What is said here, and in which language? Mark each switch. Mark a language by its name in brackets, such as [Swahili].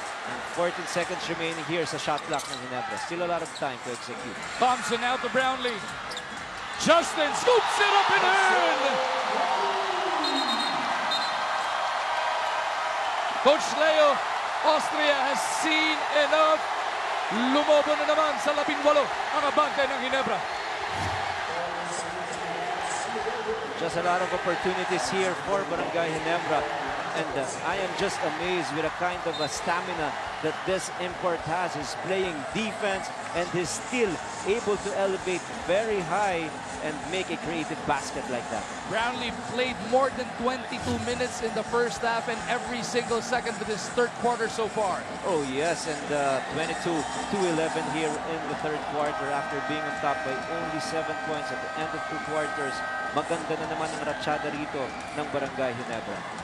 [English] And 14 seconds remaining here sa shot clock ng Ginebra. Still a lot of time to execute. Thompson out to Brownlee. Justin scoops it up and in. Coach Leo, Austria has seen enough. [Filipino] Lumobo na naman sa 18 ang abante ng Ginebra. [English] Just a lot of opportunities here for Barangay Ginebra. And I am just amazed with the kind of stamina that this import has. He's playing defense and he's still able to elevate very high and make a creative basket like that. Brownlee played more than 22 minutes in the first half and every single second of this third quarter so far. Oh yes, and 22-11 here in the third quarter after being on top by only 7 points at the end of 2 quarters. [Filipino] Maganda na naman ang ratsyada rito ng Barangay Ginebra.